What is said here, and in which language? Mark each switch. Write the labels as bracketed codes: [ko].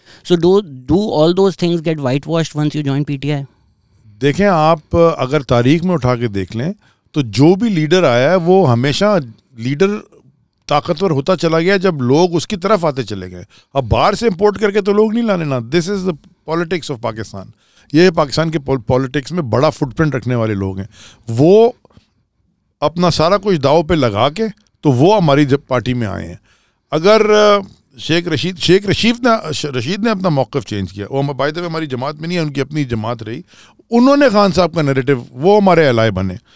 [en] So do all those things get whitewashed once you join PTI? [ur] دیکھیں, آپ اگر تاریخ میں اٹھا کے دیکھ لیں تو جو بھی لیڈر آیا ہے وہ ہمیشہ لیڈر طاقتور ہوتا چلا گیا جب لوگ اس کی طرف آتے چلے گئے. اب باہر سے امپورٹ کر کے تو لوگ نہیں لانے نا. [en] This is the politics of Pakistan. [ur] یہ پاکستان کے پالیٹکس میں بڑا فٹ پرنٹ رکھنے والے لوگ ہیں. وہ اپنا سارا کچھ داؤ پہ لگا کے تو وہ ہماری پارٹی میں آئے ہیں. اگر شیخ رشید نے اپنا موقف چینج کیا, وہ [en] by the way [ur] ہماری جماعت میں نہیں ہے, ان کی اپنی جماعت رہی, انہوں نے خان صاحب کا نیریٹو, وہ ہمارے الائے بنے.